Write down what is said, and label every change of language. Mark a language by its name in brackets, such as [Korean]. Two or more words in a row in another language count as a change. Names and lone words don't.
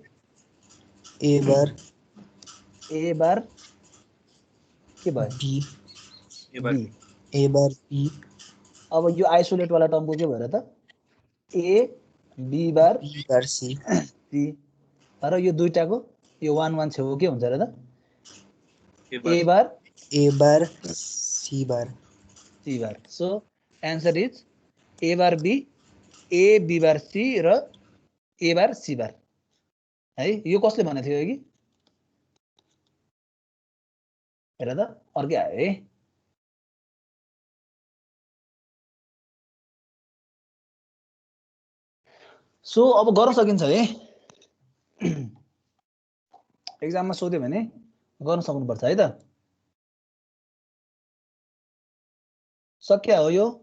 [English] A bar [Nepali] के भयो [English] B B A bar B [Nepali] अब यो आइसोलेट वाला टर्मको के भएर त [English] A B bar C [Nepali] र यो दुईटाको यो 1 1 छेउ के हुन्छ र त [English] A bar C bar so answer is A bar B A B bar C र A bar C bar [Nepali] है यो कसले भनेको थियो कि हेर त अर्कै आयो है सो अब गर्न सकिन्छ है एक्जाममा सोध्यो भने गर्न सक्नुपर्छ है त सक्या हो यो